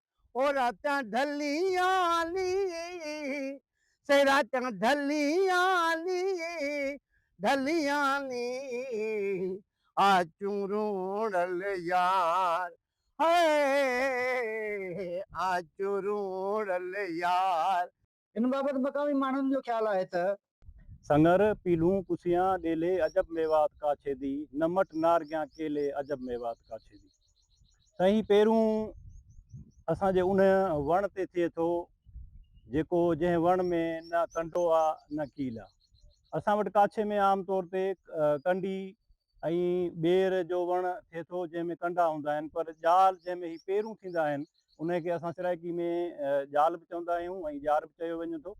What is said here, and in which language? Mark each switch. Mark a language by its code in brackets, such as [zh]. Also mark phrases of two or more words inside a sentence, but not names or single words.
[skr] اور راتاں ڈھلیاں سے راتاں ڈھلیاں آچو روݨ لے یار ہائے آچو روݨ لے یار. [sd] इन बाबत मकामी माण्हुनि जो ख़्यालु आहे त [skr] سنگر پیلو کسیاں ڈیلے عجب میوات کاچھے دی، نمٹ نارگیاں کیلے عجب میوات کاچھے دی. [sd] साईं पहिरूं असांजे उन वण ते थिए थो जेको जंहिं वण में न कंडो आहे न कील आहे। असां वटि काछे में आम तौर ते कंडी ऐं ॿेर जो वण थिए थो जंहिंमें कंडा हूंदा आहिनि, पर ॼाल जंहिंमें ही पहिरूं थींदा आहिनि उनखे असां सिराइकी में ॼाल बि चवंदा आहियूं ऐं ॼार बि चयो वञे थो।